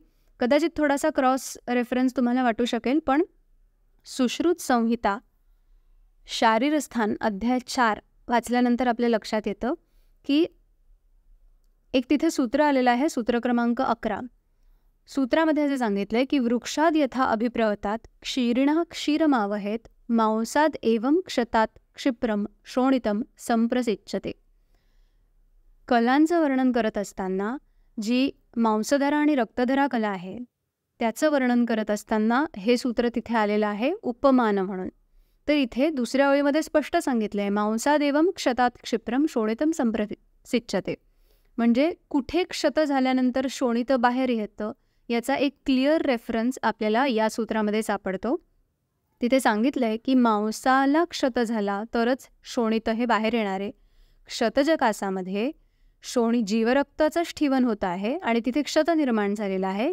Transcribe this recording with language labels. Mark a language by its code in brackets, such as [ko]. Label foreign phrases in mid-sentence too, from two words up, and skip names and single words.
[mr] कदाचित थोडासा [en] cross reference [mr] तुम्हाला वाटू शकेल, पण सुश्रुत संहिता शारीरस्थान अध्याय 4 वाचल्यानंतर आपल्या लक्षात येतं की एक तिथे सूत्र आलेलं आहे, सूत्र क्रमांक 11. सूत्रामध्ये असे सांगितलंय की [sa] वृक्षाद यथा अभिप्रवतात क्षीरिणः क्षीरमावहेत मांसाद एवं क्षतात क्षिप्रम शोणितम संप्रसिच्यते. [mr] कलांचं वर्णन करत असताना जी मांसधरा आणि रक्तधरा कला आहे त्याचं वर्णन करत असताना हे सूत्र तिथे आलेलं आहे उपमान म्हणून. तर इथे दुसऱ्या ओळीमध्ये स्पष्ट सांगितलं आहे [sa] मांसाद एवं क्षतात क्षिप्रम शोणितम संप्रसिच्यते. [mr] म्हणजे कुठे क्षत झाल्यानंतर शोणित बाहेर येतं याचा एक [en] clear reference [mr] आपल्याला या सूत्रामध्ये सापडतो. तिथे सांगितलं आहे की मांसाला क्षत झाला तरच शोणित हे बाहेर येणार आहे. क्षतजकासामध्ये जीवरक्ताचं स्ठीवन होत आहे आणि तिथे क्षत निर्माण झालेला आहे.